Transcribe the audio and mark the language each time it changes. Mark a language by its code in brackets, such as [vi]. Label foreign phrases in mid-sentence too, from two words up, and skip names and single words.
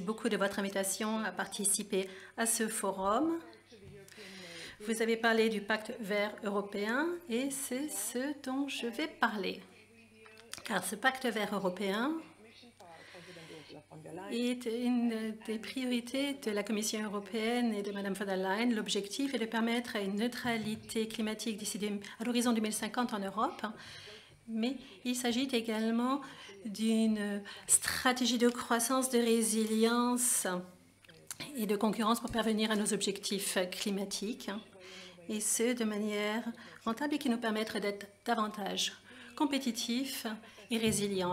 [fr] Merci beaucoup de votre invitation à participer à ce forum. Vous avez parlé du pacte vert européen et c'est ce dont je vais parler. Car ce pacte vert européen est une des priorités de la Commission européenne et de Mme von der Leyen. L'objectif est de permettre une neutralité climatique d'ici à l'horizon 2050 en Europe, mais il s'agit également d'une stratégie de croissance, de résilience et de concurrence pour parvenir à nos objectifs climatiques, et ce, de manière rentable et qui nous permettra d'être davantage compétitifs et résilients.